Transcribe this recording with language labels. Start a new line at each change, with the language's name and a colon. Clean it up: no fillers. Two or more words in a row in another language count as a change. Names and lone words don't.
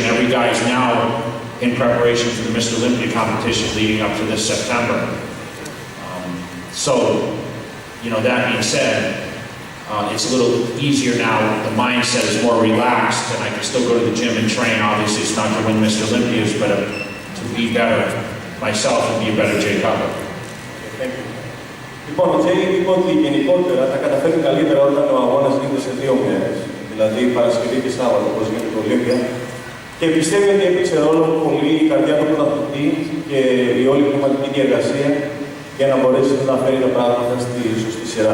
English: Every guy is now in preparation for the Mr. Olympia competition leading up to this September. So that being said, it's a little easier now. The mindset is more relaxed, and I can still go to the gym and train. Obviously, it's not to win Mr. Olympias, but to be better myself and be a better Jay Cutler.
Greek: Λοιπόν, ο Τζέι είπε ότι γενικότερα τα καταφέρει καλύτερα όταν ο αγώνας γίνεται σε 2 μέρες, δηλαδή Παρασκευή και Σάββατο, όπως γίνεται το Ολύμπια. Και πιστεύει ότι έπαιξε ρόλο πολύ η καρδιά του πρωταθλητή και η όλη πνευματική διεργασία για να μπορέσει να φέρει τα πράγματα στη σωστή σειρά.